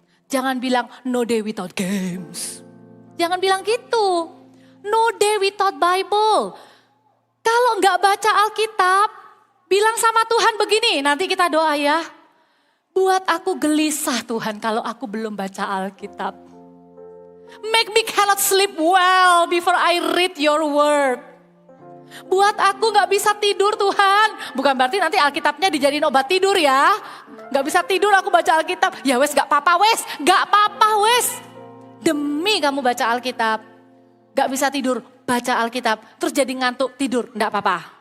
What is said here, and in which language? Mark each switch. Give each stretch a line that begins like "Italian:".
Indonesian: Jangan bilang
English: no day without games.
Indonesian: Jangan bilang gitu.
English: No day without Bible.
Indonesian: Kalau nggak baca Alkitab, bilang sama Tuhan begini, nanti kita doa ya. Buat aku gelisah Tuhan kalau aku belum baca Alkitab.
English: Make me cannot sleep well before I read your word.
Indonesian: Buat aku nggak bisa tidur Tuhan. Bukan berarti nanti Alkitabnya dijadiin obat tidur ya. Nggak bisa tidur aku baca Alkitab. Ya wes gak apa-apa wes. Gak apa-apa wes. Demi kamu baca Alkitab. Gak bisa tidur, baca Alkitab. Terus jadi ngantuk, tidur, gak apa-apa.